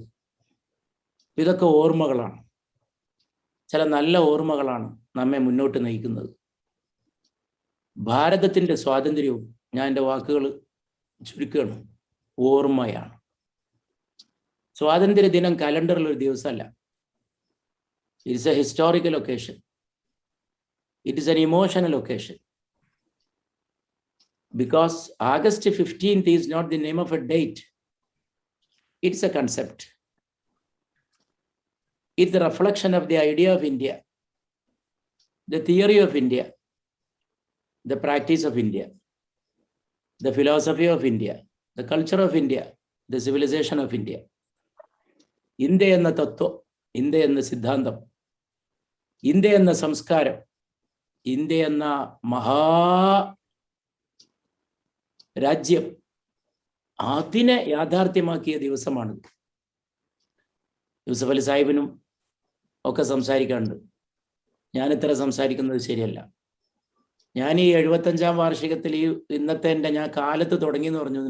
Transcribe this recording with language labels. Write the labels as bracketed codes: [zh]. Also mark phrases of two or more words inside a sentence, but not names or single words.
[ml] ഇതൊക്കെ ഓർമ്മകളാണ്, ചില നല്ല ഓർമ്മകളാണ് നമ്മെ മുന്നോട്ട് നയിക്കുന്നത്. ഭാരതത്തിൻ്റെ സ്വാതന്ത്ര്യവും, ഞാൻ എൻ്റെ വാക്കുകൾ ചുരുക്കുകയാണ്, ഓർമ്മയാണ്. സ്വാതന്ത്ര്യ ദിനം കലണ്ടറിൽ ഒരു ദിവസമല്ല. [en] It's a historical occasion, it is an emotional occasion. Because August 15th is not the name of a date. It's a concept. It's the reflection of the idea of India, the theory of India, the practice of India, the philosophy of India, the culture of India, the civilization of India. [ml] ഇന്ത്യ എന്ന തത്ത്വം, ഇന്ത്യ എന്ന സിദ്ധാന്തം, ഇന്ത്യ എന്ന സംസ്കാരം, ഇന്ത്യ എന്ന മഹാ രാജ്യം, അതിനെ യാഥാർത്ഥ്യമാക്കിയ ദിവസമാണിത്. യൂസഫ് അലി സാഹിബിനും ഒക്കെ സംസാരിക്കാറുണ്ട്. ഞാനിത്ര സംസാരിക്കുന്നത് ശരിയല്ല. ഞാൻ ഈ 75ാം വാർഷികത്തിൽ ഈ ഇന്നത്തെ ഞാൻ കാലത്ത് തുടങ്ങി എന്ന് പറഞ്ഞു.